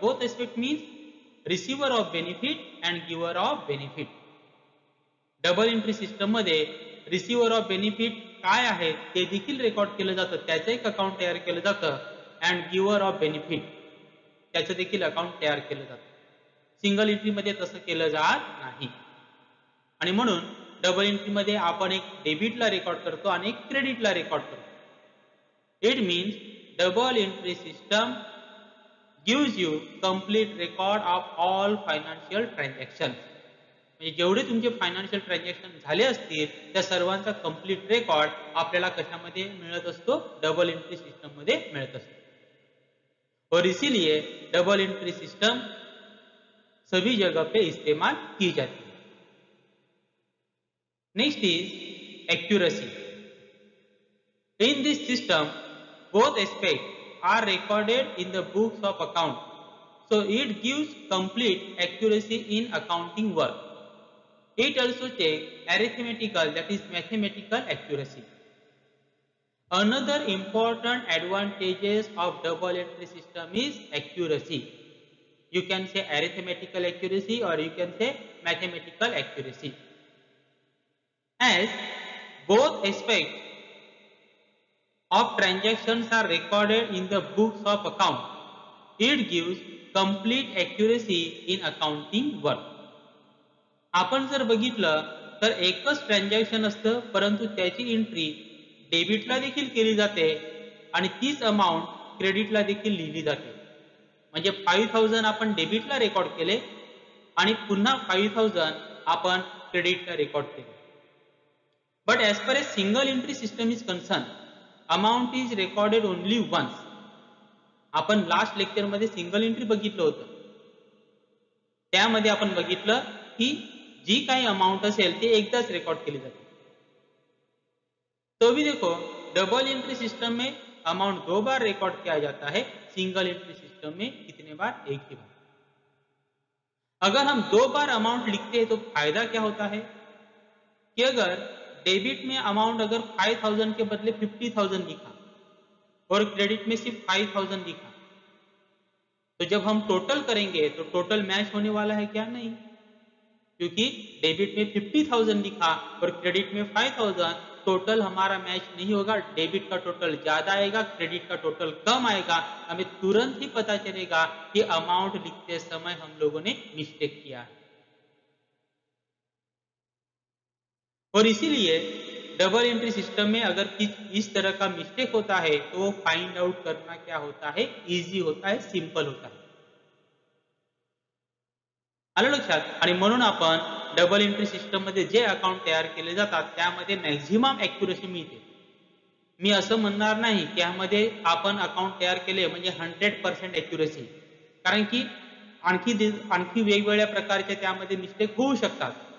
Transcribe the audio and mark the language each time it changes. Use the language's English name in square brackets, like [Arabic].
[English] Both aspect means receiver of benefit and giver of benefit. [Marathi] Double entry system मध्ये receiver of benefit काय आहे ते देखील record केलं जातं, त्याचं एक अकाउंट तयार केलं जातं, अँड गिव्हर ऑफ बेनिफिट त्याचं देखील अकाउंट तयार केलं जातं. सिंगल एंट्री मध्ये तसं केलं जात नाही. आणि म्हणून डबल एंट्री मध्ये आपण एक डेबिटला रेकॉर्ड करतो आणि एक क्रेडिटला रेकॉर्ड करतो. [English] It means double entry system gives you complete record of all financial transactions. [Marathi] म्हणजे जेवढे तुमचे फायनान्शियल ट्रान्झॅक्शन झाले असतील त्या सर्वांचा कंप्लीट रेकॉर्ड आपल्याला कशामध्ये मिळत असतो, डबल एंट्री सिस्टम मध्ये मिळत असतो. [Hindi] और इसीलिए डबल एंट्री सिस्टम सभी जगह पे इस्तेमाल की जाती है. [English] Next is accuracy. In this system both aspects are recorded in the books of account, so it gives complete accuracy in accounting work. It also checks arithmetical, that is mathematical accuracy. Another important advantages of double entry system is accuracy. You can say arithmetical accuracy or you can say mathematical accuracy. As both aspects of transactions are recorded in the books of account. It gives complete accuracy in accounting work. [Marathi] आपण जर बघितलं तर एकच transaction असतं, परंतु त्याची entry डेबिटला देखील केली जाते आणि तीच अमाऊंट क्रेडिटला देखील लिहिली जाते. म्हणजे 5000 आपण डेबिटला रेकॉर्ड केले आणि पुन्हा 5000 आपण क्रेडिटला रेकॉर्ड केले. [English] But as per a single entry system is concern, amount is recorded only once. [Marathi] आपण लास्ट लेक्चरमध्ये सिंगल एंट्री बघितलं होतं. त्यामध्ये आपण बघितलं की जी काही अमाउंट असेल ते एकदाच रेकॉर्ड केली जाते. [Hindi] तो भी देखो, डबल एंट्री सिस्टम में अमाउंट 2 बार रिकॉर्ड किया जाता है, सिंगल एंट्री सिस्टम में कितने बार? एक ही बार. अगर हम 2 बार अमाउंट लिखते हैं तो फायदा क्या होता है कि अगर डेबिट में अमाउंट अगर 5000 के बदले 50,000 लिखा और क्रेडिट में सिर्फ 5000 लिखा, तो जब हम टोटल करेंगे तो टोटल मैच होने वाला है क्या? नहीं, क्योंकि डेबिट में 50,000 लिखा और क्रेडिट में 5,000, टोटल हमारा मैच नहीं होगा. डेबिट का टोटल ज्यादा आएगा, क्रेडिट का टोटल कम आएगा. हमें तुरंत ही पता चलेगा कि अमाउंट लिखते समय हम लोगों ने मिस्टेक किया है. और इसीलिए डबल एंट्री सिस्टम में अगर इस तरह का मिस्टेक होता है तो वो फाइंड आउट करना क्या होता है? इजी होता है, सिंपल होता है. [Marathi] आलं लक्षात? आणि म्हणून आपण डबल एंट्री सिस्टम मध्ये जे अकाउंट तयार केले जातात त्यामध्ये मॅक्झिमम ॲक्युरेसी मिळते. मी असं म्हणणार नाही की यामध्ये आपण अकाउंट तयार केले म्हणजे 100% ॲक्युरेसी, कारण की आणखी वेगवेगळ्या प्रकारचे त्यामध्ये मिस्टेक होऊ शकतात.